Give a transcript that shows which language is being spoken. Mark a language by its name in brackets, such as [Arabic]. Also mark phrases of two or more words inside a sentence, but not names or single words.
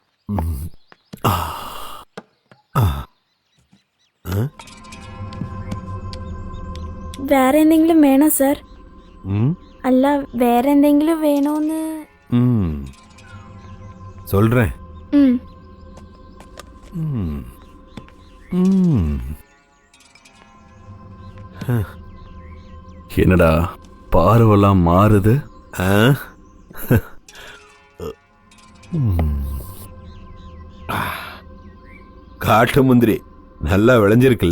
[Malayalam] വേറെ എന്തെങ്കിലും വേണോ സർ? അല്ല, വേറെ എന്തെങ്കിലും വേണോന്ന്. [Tamil] சொல்றேன். என்னடா பார்வெல்லாம் மாறுது? காட்டு முந்திரி நல்லா விளைஞ்சிருக்குல்ல?